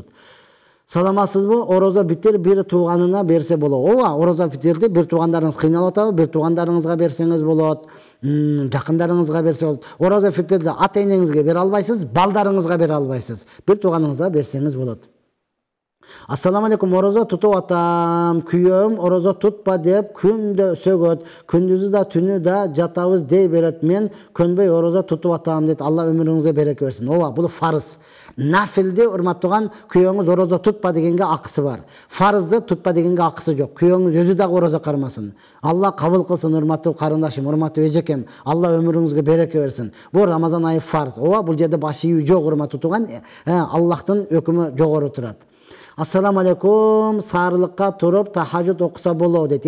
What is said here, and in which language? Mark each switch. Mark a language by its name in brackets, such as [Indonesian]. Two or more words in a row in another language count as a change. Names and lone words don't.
[Kyrgyz] Саламатсызбы? Орозо битир бир тууганына берсе болот. Ооба, орозо битирди бир туугандарыңыз кыйналып атабы, бир туугандарыңызга берсеңиз болот. Жакындарыңызга берсе болот. Орозо битирди ата-энеңизге бере албайсыз, балдарыңызга бере албайсыз. Бир тууганыңызга берсеңиз болот. [Arabic] السلام عليكم, [Kyrgyz] орозо тутуп атам. Kүйөөм орозо тутпа деп күндө сөгөт. Күндүзү да түнү да жатабыз дей берет. Мен көнбөй орозо тутуп атам дейт. Алла өмүрүңүзгө береке берсин. Ооба, бул фарыз. Нафилди урматтаган күйөөңүз орозо тутпа дегенге акысы бар. Фарызды tutpa дегенге акысы жок. Күйөөңүз өзү дагы orozo кармасын. Алла кабыл кылсын, урматтуу карындашым, урматтуу эжекем. Алла өмүрүңүзгө береке берсин. Бул Рамазан айы фарз. Ооба, бул жерде баш ийүү жок, урматтуу туган. Аллахтын өкүмү жогору турат. [Arabic] السلام عليكم, [Kyrgyz] сарылыкка туруп тахажжуд окуса болобу дейт.